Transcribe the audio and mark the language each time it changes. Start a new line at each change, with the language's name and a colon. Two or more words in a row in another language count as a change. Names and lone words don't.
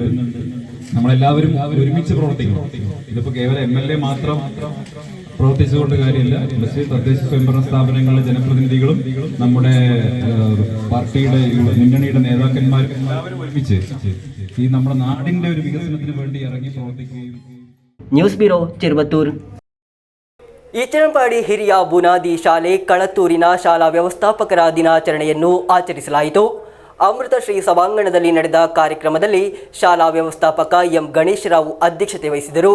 Malayalam: നമ്മളെല്ലാവരും ഒരുമിച്ച് പ്രവർത്തിക്കണം. ഇതിപ്പോ കേവലം MLA മാത്രം പ്രവർത്തിച്ചുകൊണ്ട് കാര്യമില്ല. പക്ഷേ തദ്ദേശ സ്വയംഭരണ സ്ഥാപനങ്ങളിലെ ജനപ്രതിനിധികളും നമ്മുടെ പാർട്ടിയുടെ മുന്നണിയുടെ നേതാക്കന്മാരും എല്ലാവരും ഒരുമിച്ച് ഈ നമ്മുടെ നാടിന്റെ ഒരു വികസനത്തിന് വേണ്ടി ഇറങ്ങി പ്രവർത്തിക്കുകയും.
Kannada: ನ್ಯೂಸ್ ಬ್ಯೂರೋ ಚಿರುವತ್ತೂರು. ಈಚನಪಾಡಿ ಹಿರಿಯ ಬುನಾದಿ ಶಾಲೆ ಕಳತ್ತೂರಿನ ಶಾಲಾ ವ್ಯವಸ್ಥಾಪಕರ ದಿನಾಚರಣೆಯನ್ನು ಆಚರಿಸಲಾಯಿತು. ಅಮೃತ ಶ್ರೀ ಸಭಾಂಗಣದಲ್ಲಿ ನಡೆದ ಕಾರ್ಯಕ್ರಮದಲ್ಲಿ ಶಾಲಾ ವ್ಯವಸ್ಥಾಪಕ M ಗಣೇಶರಾವ್ ಅಧ್ಯಕ್ಷತೆ ವಹಿಸಿದರು.